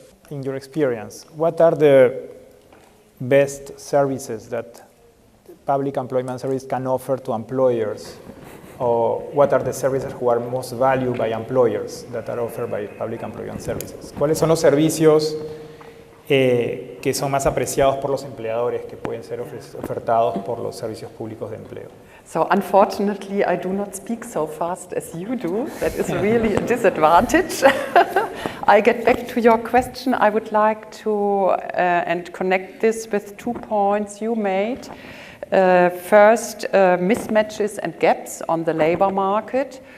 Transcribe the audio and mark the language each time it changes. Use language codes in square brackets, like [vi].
[en] In your experience, what are the best services that public employment service can offer to employers? Or what are the services who are most valued by employers that are offered by public employment services? [es] ¿Cuáles son los servicios que son más apreciados por los empleadores, que pueden ser ofertados por los servicios públicos de empleo? [en] So unfortunately, I do not speak so fast as you do. That is really a disadvantage. I get back to your question. I would like to and connect this with 2 points you made. First, mismatches and gaps on the labor market.